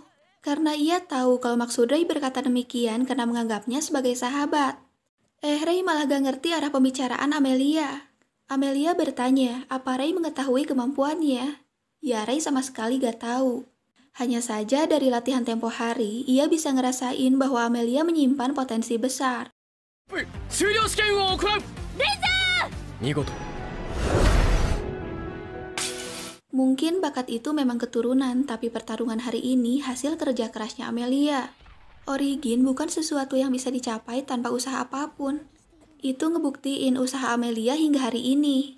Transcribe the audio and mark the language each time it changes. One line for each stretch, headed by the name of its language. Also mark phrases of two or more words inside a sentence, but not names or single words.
Indonesian: Karena ia tahu kalau maksud Rey berkata demikian karena menganggapnya sebagai sahabat. Rey malah gak ngerti arah pembicaraan Amelia. Amelia bertanya, apa Rey mengetahui kemampuannya? Ya, Rey sama sekali gak tahu. Hanya saja dari latihan tempo hari, ia bisa ngerasain bahwa Amelia menyimpan potensi besar.
Japanese: 終了試験を行う。見事。
Indonesian: Mungkin bakat itu memang keturunan, tapi pertarungan hari ini hasil kerja kerasnya Amelia. Origin bukan sesuatu yang bisa dicapai tanpa usaha apapun. Itu ngebuktiin usaha Amelia hingga hari ini.